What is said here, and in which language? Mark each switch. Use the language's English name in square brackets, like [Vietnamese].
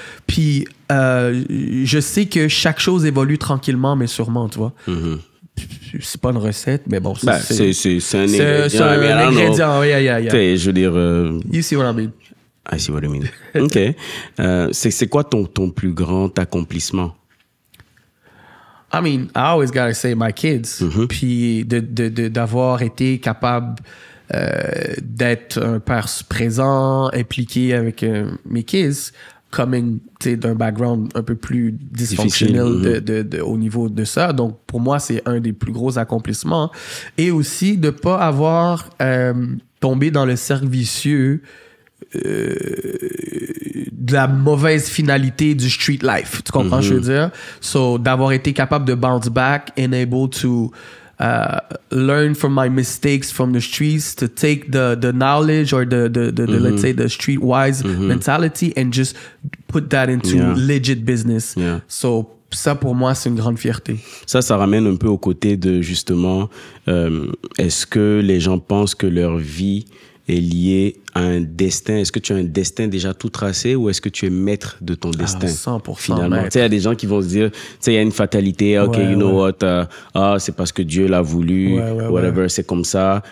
[French] Puis, je sais que chaque chose évolue tranquillement, mais sûrement, tu vois. C'est pas une recette, mais bon, c'est un ingrédient. C'est un ingrédient, yeah. Je veux dire... [English] You see what I mean? I see what I mean. OK. [French] C'est quoi ton plus grand accomplissement? [English] I mean, I always gotta say my kids. [French] Puis d'avoir été capable d'être un père présent, impliqué avec mes kids. coming d'un background un peu plus dysfonctionnel au niveau de ça. Donc, pour moi, c'est un des plus gros accomplissements. Et aussi de ne pas avoir tombé dans le cercle vicieux de la mauvaise finalité du street life. Tu comprends ce que je veux dire? [English] So, [French] d'avoir été capable de [English] bounce back and able to learn from my mistakes from the streets, to take the knowledge or the let's say the streetwise mentality and just put that into legit business. Yeah. [French] So, ça, pour moi, c'est une grande fierté. Ça ramène un peu au côté de, justement, est-ce que les gens pensent que leur vie est liée à un destin? Est-ce que tu as un destin déjà tout tracé ou est-ce que tu es maître de ton destin? 100% finalement. Tu sais, il y a des gens qui vont se dire, tu sais, il y a une fatalité, ok, [English] you know what, [French] c'est parce que Dieu l'a voulu, whatever, c'est comme ça.